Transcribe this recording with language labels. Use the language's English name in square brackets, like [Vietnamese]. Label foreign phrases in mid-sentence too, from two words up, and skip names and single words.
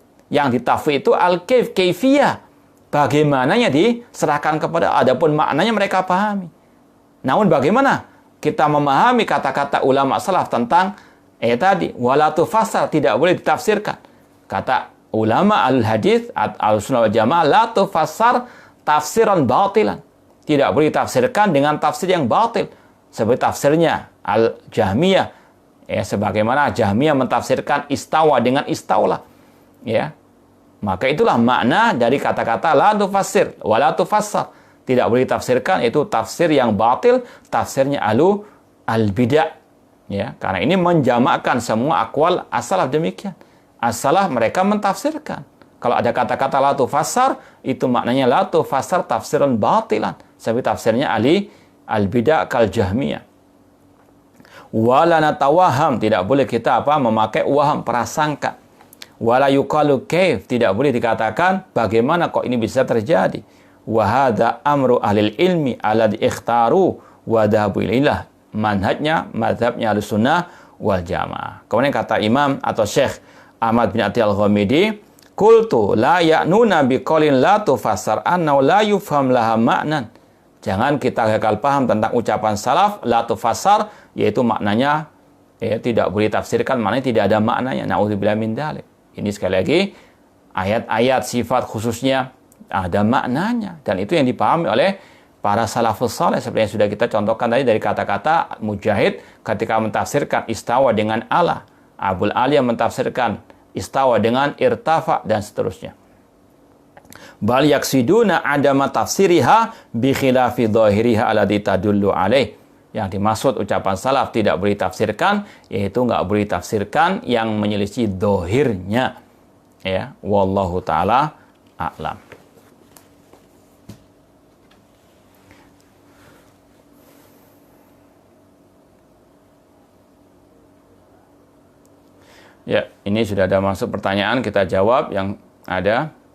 [Indonesian] Yang ditafwid itu al-kaif, kaifiyah. Bagaimananya diserahkan kepada, adapun maknanya mereka pahami. Namun bagaimana kita memahami kata-kata ulama salaf tentang tadi, [Arabic] ولا تفسر, [Indonesian] tidak boleh ditafsirkan. Kata ulama al-hadis, [Arabic] السنة والجماعة, لا تفسر تفسيرا باطلا. [Indonesian] Tidak boleh ditafsirkan dengan tafsir yang batil. Seperti tafsirnya al-Jahmiyah. Ya, sebagaimana Jahmiyah mentafsirkan istawa dengan istaulah. Ya. Maka itulah makna dari kata-kata [Arabic] لا تفسر ولا تفسر. [Indonesian] Tidak boleh ditafsirkan, itu tafsir yang batil, tafsirnya al-bidah. Ya, karena ini menjamakkan semua [Arabic] أقوال السلف [Indonesian] demikian. As-salaf mereka mentafsirkan. Kalau ada kata-kata [Arabic] لا تفسر, [Indonesian] itu maknanya [Arabic] لا تفسر تفسيرا باطلا. [Indonesian] Seperti tafsirnya [Arabic] البدعة كالجهمية. ولا نتوهم, [Indonesian] tidak boleh kita memakai waham, prasangka. [Arabic] ولا يقال كيف, [Indonesian] tidak boleh dikatakan bagaimana kok ini bisa terjadi. [Arabic] وهذا أمر أهل العلم الذي اختاروا وذهبوا إليه, [Indonesian] mazhabnya Ahlussunnah wal Jamaah. Kemudian kata Imam atau Syekh [Arabic] Ahmad bin Atiyah Al-Ghamidi, قلت لا يعنون بقول لا تفسر أن لا يفهم لها معنى. [Indonesian] Jangan kita gagal paham tentang ucapan salaf [Arabic] لا تفسر, [Indonesian] yaitu maknanya tidak boleh tafsirkan, maknanya tidak ada maknanya. [Arabic] نعوذ بالله من ذلك. [Indonesian] Ini sekali lagi ayat-ayat sifat khususnya ada maknanya, dan itu yang dipahami oleh para salafus saleh seperti yang sudah kita contohkan tadi dari kata-kata Mujahid ketika mentafsirkan istawa dengan ala, Abul Aliyah mentafsirkan istawa dengan irtafa, dan seterusnya. [Arabic] بل يقصدون عدم تفسيرها بخلاف ظاهرها الذي تدل عليه. [Indonesian] Yang dimaksud ucapan salaf tidak boleh tafsirkan, yaitu nggak boleh tafsirkan yang menyelisih dhahirnya. [Arabic] Ya, والله تعالى أعلم. [Indonesian] Ya, ini sudah ada masuk pertanyaan, kita jawab yang ada.